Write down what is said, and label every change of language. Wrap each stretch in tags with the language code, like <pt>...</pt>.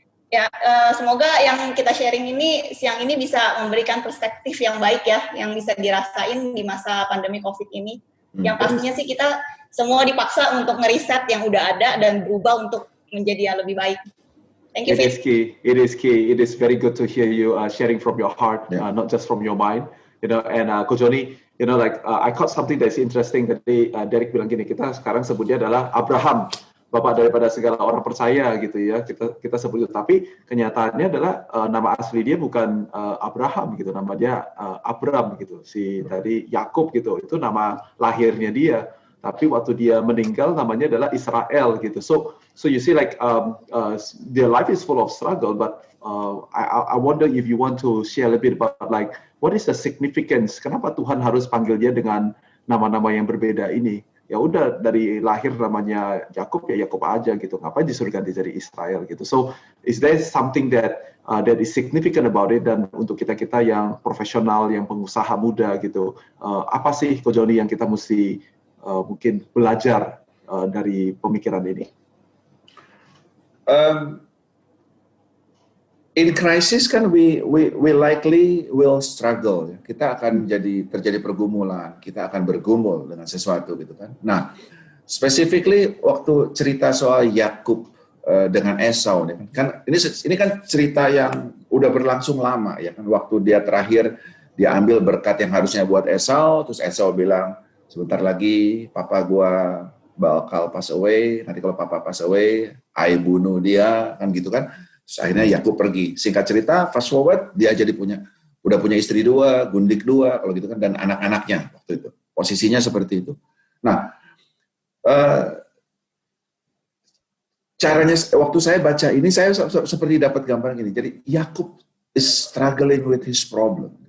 <id>Ya, semoga yang kita sharing ini siang ini bisa memberikan perspektif yang baik ya, yang bisa dirasain di masa pandemi COVID ini. Yang pastinya sih kita semua dipaksa untuk ngeriset yang udah ada dan berubah untuk menjadi yang lebih baik.</id> <en>Thank you, It is key. It is key. It is very good to hear you sharing from your heart, not just from your mind. You know, and Coach Joni, you know, like I caught something that's interesting.</en> <id>Tadi Derek bilang gini, kita sekarang sebutnya adalah Abraham, bapak daripada segala orang percaya gitu ya. Kita sebut itu. Tapi kenyataannya adalah nama asli dia bukan Abraham gitu, nama dia Abram gitu. Si tadi Yakub gitu, itu nama lahirnya dia. Tapi waktu dia meninggal namanya adalah Israel gitu.</id> <en>So you see like their life is full of struggle, but I wonder if you want to share a little bit about like what is the significance?</en> <id>Kenapa Tuhan harus panggil dia dengan nama-nama yang berbeda ini? Ya udah dari lahir namanya Yakub ya Yakub aja gitu. Ngapain disuruh ganti jadi Israel gitu?</id> <en>So is there something that is significant about it?</en> <id>Dan untuk kita yang profesional, yang pengusaha muda gitu, apa sih Coach Joni yang kita mesti mungkin belajar dari pemikiran ini?</id> <en>In crisis</en> <id>kan</id> <en>we likely will struggle.</en> <id>Kita akan terjadi pergumulan, kita akan bergumul dengan sesuatu gitu kan. Nah, specifically waktu cerita soal Yakub dengan Esau kan ini kan cerita yang udah berlangsung lama ya kan. Waktu dia terakhir dia ambil berkat yang harusnya buat Esau, terus Esau bilang sebentar lagi papa gua bakal pass away, nanti kalau papa pass away, I bunuh dia, kan gitu kan. Terus akhirnya Yakub pergi. Singkat cerita, fast forward, dia jadi udah punya istri 2, gundik 2, kalau gitu kan, dan anak-anaknya waktu itu. Posisinya seperti itu. Nah, caranya, waktu saya baca ini, saya seperti dapat gambaran gini. Jadi</id> <en>Yakub is struggling with his problem.</en>